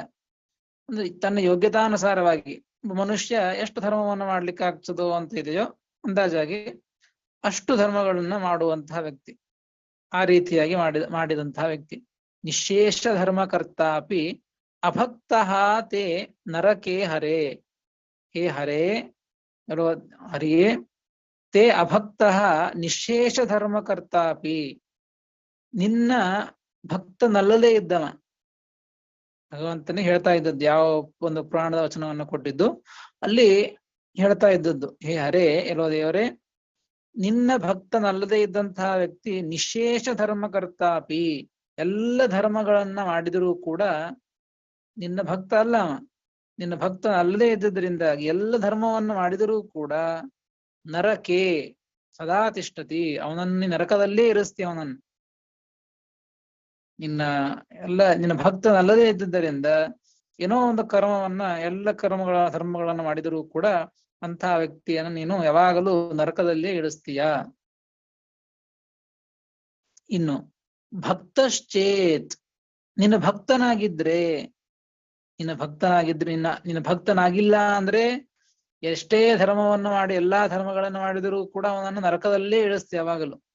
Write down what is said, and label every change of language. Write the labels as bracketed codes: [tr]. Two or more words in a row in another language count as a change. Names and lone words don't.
[kn] ಅಂದ್ರೆ ತನ್ನ ಯೋಗ್ಯತಾನುಸಾರವಾಗಿ ಮನುಷ್ಯ ಎಷ್ಟು ಧರ್ಮವನ್ನು ಮಾಡ್ಲಿಕ್ಕೆ ಆಗ್ತದೋ ಅಂತ ಇದೆಯೋ ಅಂದಾಜಾಗಿ ಅಷ್ಟು ಧರ್ಮಗಳನ್ನ ಮಾಡುವಂತಹ ವ್ಯಕ್ತಿ, ಆ ರೀತಿಯಾಗಿ ಮಾಡಿದಂತಹ ವ್ಯಕ್ತಿ. [sa] ನಿಶೇಷ ಧರ್ಮಕರ್ತಾಪಿ ಅಭಕ್ತಃ ತೇ ನರಕೆ ಹರೇ. ಹೇ ಹರೇ, ಹರಿಯೇ, ತೇ ಅಭಕ್ತಃ ನಿಶೇಷ ಧರ್ಮಕರ್ತಾಪಿ. [kn] ನಿನ್ನ ಭಕ್ತನಲ್ಲದೇ ಇದ್ದವ, ಭಗವಂತನೇ ಹೇಳ್ತಾ ಇದ್ದದ್ದು, ಯಾವ ಒಂದು ಪುರಾಣದ ವಚನವನ್ನು ಕೊಟ್ಟಿದ್ದು ಅಲ್ಲಿ ಹೇಳ್ತಾ ಇದ್ದದ್ದು, [sa] ಹೇ ಹರೇ, [kn] ಎಲ್ಲೋ ದೇವರೇ, ನಿನ್ನ ಭಕ್ತನಲ್ಲದೇ ಇದ್ದಂತಹ ವ್ಯಕ್ತಿ [sa] ನಿಶೇಷ ಧರ್ಮಕರ್ತಾಪಿ, [kn] ಎಲ್ಲ ಧರ್ಮಗಳನ್ನ ಮಾಡಿದರೂ ಕೂಡ ನಿನ್ನ ಭಕ್ತ ಅಲ್ಲ ಅವ. ನಿನ್ನ ಭಕ್ತ ಅಲ್ಲದೇ ಇದ್ದದ್ರಿಂದಾಗಿ ಎಲ್ಲ ಧರ್ಮವನ್ನು ಮಾಡಿದರೂ ಕೂಡ [sa] ನರಕೆ ಸದಾ ತಿಷ್ಠತಿ, [kn] ಅವನನ್ನು ನರಕದಲ್ಲೇ ಇರಿಸ್ತಿ. ಅವನನ್ನು ನಿನ್ನ ಭಕ್ತನಲ್ಲದೇ ಇದ್ದುದರಿಂದ ಏನೋ ಒಂದು ಕರ್ಮವನ್ನ, ಎಲ್ಲ ಧರ್ಮಗಳನ್ನ ಮಾಡಿದರೂ ಕೂಡ ಅಂತಹ ವ್ಯಕ್ತಿಯನ್ನು ನೀನು ಯಾವಾಗಲೂ ನರಕದಲ್ಲೇ ಇಳಿಸ್ತೀಯ. ಇನ್ನು ಭಕ್ತಶ್ಚೇತ್, ನಿನ್ನ ಭಕ್ತನಾಗಿದ್ರೆ ನಿನ್ನ ಭಕ್ತನಾಗಿಲ್ಲ ಅಂದ್ರೆ ಎಷ್ಟೇ ಧರ್ಮವನ್ನು ಮಾಡಿ, ಎಲ್ಲಾ ಧರ್ಮಗಳನ್ನು ಮಾಡಿದರೂ ಕೂಡ ಅವನನ್ನು ನರಕದಲ್ಲೇ ಇಳಿಸ್ತೀಯ ಯಾವಾಗಲೂ.